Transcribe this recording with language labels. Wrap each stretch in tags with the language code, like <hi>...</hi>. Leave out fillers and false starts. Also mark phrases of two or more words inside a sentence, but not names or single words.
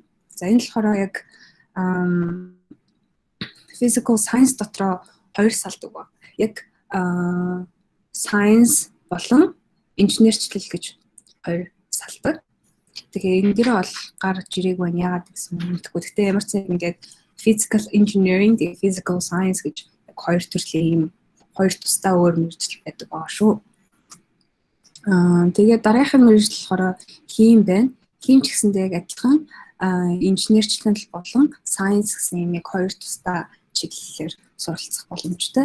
<mn>За энэ болохоор яг</mn> <en>physical science</en> <mn>дотроо хоёр салдаг ба. Яг science болон инженерчлэл гэж хоёр салдаг. Тэгээ энэ дээр бол гарч ирэх байна яагаад гэсэн юм мэдэхгүй. Гэхдээ ямар ч юм ингээд</mn> <en>physical engineering, physical science</en> <mn>гэж хоёр төрлийн хоёр тусдаа өөр мэргэжил байдаг байгаа шүү. Тэгээд дараагийн мэргэжил болохоор хим байна. Хим ч гэсэндээ яг адилхан инженерчлэл болон science гэсэн нэг хоёр тусдаа чиглэлээр суралцах боломжтой.</mn>